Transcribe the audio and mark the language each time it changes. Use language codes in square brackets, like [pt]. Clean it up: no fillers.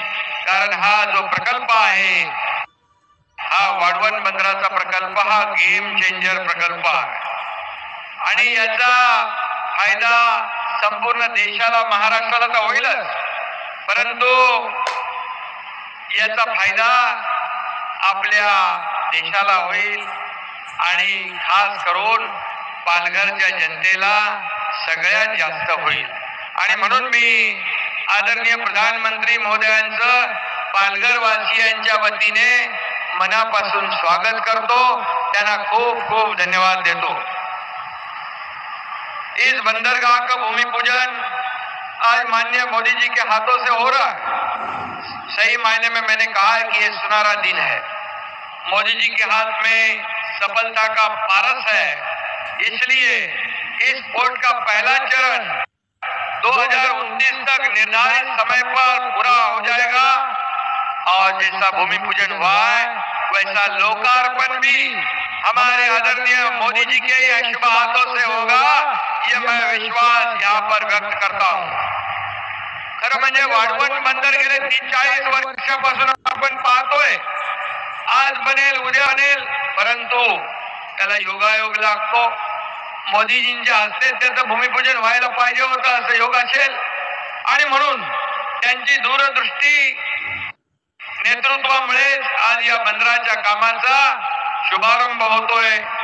[mr] कारण हा जो प्रकल्प आहे, हा वाढवण बंदराचा प्रकल्प, हा गेम चेंजर प्रकल्प आहे आणि याचा फायदा संपूर्ण देशाला, महाराष्ट्राला तर होईलच, परंतु याचा फायदा आपल्या देशाला होईल आणि खास करून पालघरच्या जनतेला सगळ्यात जास्त होईल। आणि म्हणून मी आदरणीय प्रधानमंत्री महोदयांचं पालघर वासियांच्या वतीने मनापासून स्वागत करतो, त्यांना खूप खूप धन्यवाद देतो। [hi] इस बंदरगाह का भूमि पूजन आज माननीय मोदी जी के हाथों से हो रहा है। सही मायने में मैंने कहा है कि ये सुनहरा दिन है। मोदी जी के हाथ में सफलता का पारस है, इसलिए इस पोर्ट का पहला चरण 2029 तक निर्धारित समय पर पूरा हो जाएगा और जैसा भूमि पूजन हुआ है वैसा लोकार्पण भी हमारे आदरणीय मोदी जी के ही शुभ हाथों से होगा, ये मैं विश्वास यहाँ पर व्यक्त करता हूँ। [mr] खरं म्हणजे वाढवण बंदर गेले 30-40 वर्षापासून आपण पाहतोय, आज बनेल उद्या बनेल, परंतु त्याला योगायोग लागतो। मोदीजींच्या हस्ते त्याचं भूमिपूजन व्हायला पाहिजे होतं असं योग असेल आणि म्हणून त्यांची दूरदृष्टी नेतृत्वामुळे आज या बंदराच्या कामाचा शुभारंभ होतोय।